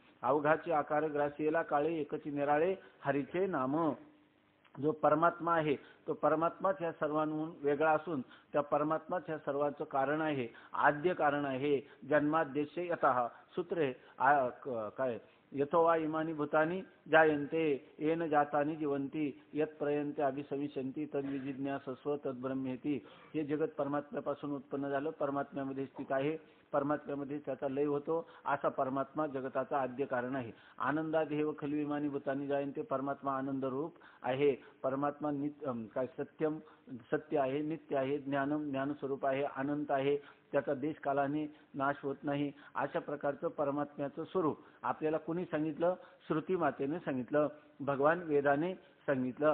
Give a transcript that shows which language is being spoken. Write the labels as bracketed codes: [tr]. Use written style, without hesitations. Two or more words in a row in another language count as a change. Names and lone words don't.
[mr] अवघाचे आकार ग्रासियेला काळे एकची निराळे हरीचे नाम. जो परमात्मा आहे तो परमात्माच ह्या सर्वांहून वेगळा असून त्या परमात्माच ह्या सर्वांचं कारण आहे, आद्य कारण आहे. [sa] जन्माद्यस्य यतः [mr] सूत्र आहे काय? [sa] यतो वा इमानी भूतानी जायन्ते येन जातानी जीवंती यत प्रयन्ते अभिसविशन्ति तद्विजिज्ञासस्व तद्ब्रह्मेति. [mr] हे जगत परमात्म्यापासून उत्पन्न झालं, परमात्म्यामध्ये स्थित आहे, परमात्म्यामध्ये त्याचा लय होतो. असा परमात्मा जगताचा आद्य कारण आहे. [sa] आनंदादेव खल्विमानी भूतानी जायन्ते. [mr] परमात्मा आनंद रूप आहे. परमात्मा नित्य काय सत्यम सत्य आहे, नित्य आहे, ज्ञानम ज्ञानस्वरूप आहे, अनंत आहे, त्याचा देश कालाने नाश होत नाही. अशा प्रकारचं परमात्म्याचं स्वरूप आपल्याला कोणी सांगितलं? श्रुती मातेने सांगितलं, भगवान वेदाने सांगितलं.